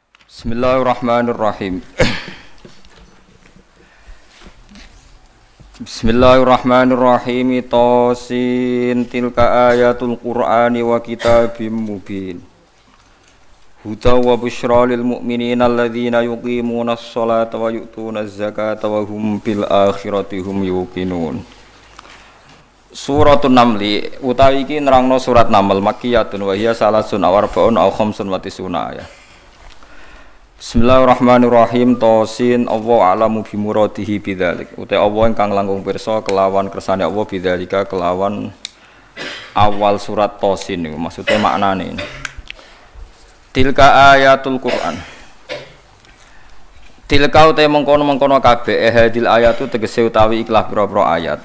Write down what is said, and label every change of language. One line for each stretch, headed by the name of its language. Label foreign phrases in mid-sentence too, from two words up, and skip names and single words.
Arabic: بسم الله الرحمن الرحيم. بسم الله الرحمن الرحيم. طس تلك آيات القرآن وكتاب مبين. هدى وبشرى للمؤمنين الذين يقيمون الصلاة ويؤتون الزكاة وهم بالآخرة هم يوقنون. سورة النمل
Javanese: utawi iki nerangno surat Naml
Arabic: مكية وهي ثلاث أو أربع أو خمس وتسعون آية. بسم الله الرحمن الرحيم. طس الله أعلم بمراده بذلك.
Javanese: Uta Allah ingkang langkung pirsa kelawan kersane Allah bidzalika kelawan awal surat Tasin niku maksude maknane.
Arabic: تلك آيات القرآن.
Javanese: Tilka uta mengkono-mengkono kabeh
Arabic: هذه الآيات
Javanese: tegese utawi ikhlas pira-pira ayat.